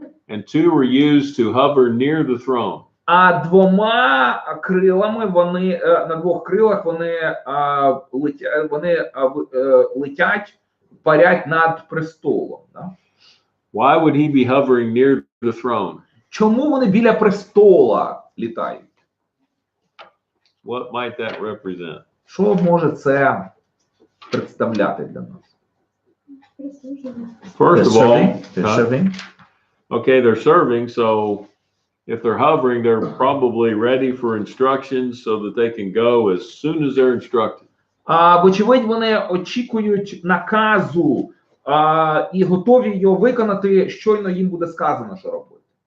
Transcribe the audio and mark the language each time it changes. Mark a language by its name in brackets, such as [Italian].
[English] And two were used to hover near the throne. [Ukrainian] А 2 крилами вони, на 2 крилах вони летять, парять над престолом. [Russian] Да? [English] Why would he be hovering near the throne? [Ukrainian] Чому вони біля престола літають? [English] What might that represent? [Ukrainian] Що може це представляти для нас? [English] First of all, Serving. okay, they're serving, so if they're hovering, they're probably ready for instructions so that they can go as soon as they're instructed. [Ukrainian] Вочевидь, вони очікують наказу і готові його виконати, щойно їм буде сказано, що робити.